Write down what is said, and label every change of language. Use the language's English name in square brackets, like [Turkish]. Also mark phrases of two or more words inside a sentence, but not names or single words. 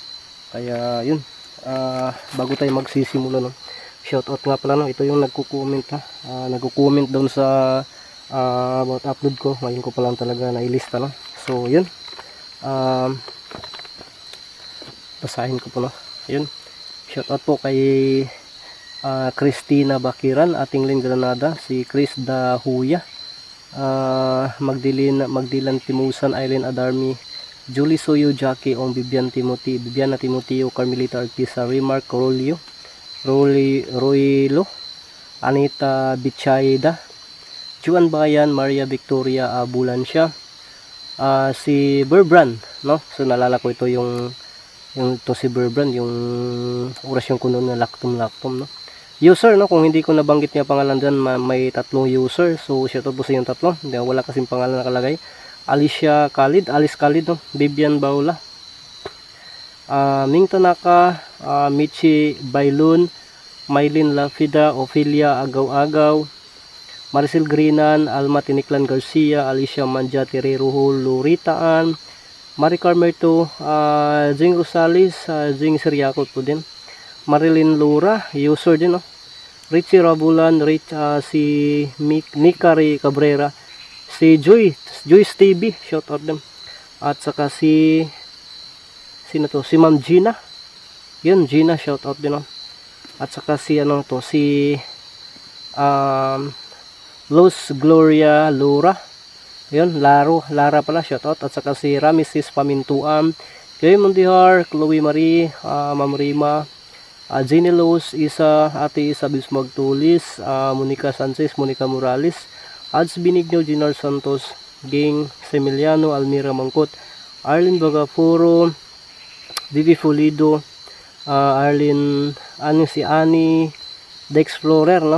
[Filipino] Kaya yun, bago tayo magsisimula, no, shoutout nga pala, no, ito yung nagko-comment, ha, nagko-comment doon sa about upload ko. Ngayon ko pa lang talaga nailista, no. So yun, basahin ko po, no. Yun, shoutout po kay Christina Bakiran, Atingling Granada, si Chris Dahuya, Magdilan Timusan, Eileen Adarmi, Julie Soyo, Jackie Ong, Bibiana Timoteo, Carmelita Artisa, Remark Corolio, Roylo, Anita Bichayda, Juan Bayan, Maria Victoria Bulansya, si Berbran, no. So nalala ko ito yung to si Berbran, yung orasyon ko noon na laktom, no. User, no, kung hindi ko nabanggit niya pangalan dyan, may tatlong user. So shoutout po sa yung tatlo, wala kasing pangalan nakalagay. Alice Khalid, no, Bibian Baula, Ming Tanaka, Michi Bailun, Maylin Lafida, Ophelia Agaw-Agaw, Maricel Grinan, Alma Tiniklan Garcia, Alicia Manjati Ruhul Luritaan, Maricar Merto, Jing Rosales, Jing Siriakot po din, Marilyn Lura, user din, no. Richie Rabulan, si Nikari Cabrera, si Joyce TV, [English] shout out them. [Filipino] At saka si Ma'am Gina. Yun, Gina, [English] shout out [Filipino] din, no. At saka si Los Gloria Lura. Yun, Lara pala, [English] shout out. [Filipino] At saka si Ramesis Pamintuan, Joy Mondihar, Chloe Marie, Ma'am Rima, Jenny Los, Ate Isa Bismag Tulis, Monica Sanchez, Monica Morales, Ads Binigno, Ginar Santos, Ging Semiliano, Almira Mangkot, Arlene Bagafuro, Vivi Fulido, Arlene, si Annie, Dex Florer, no.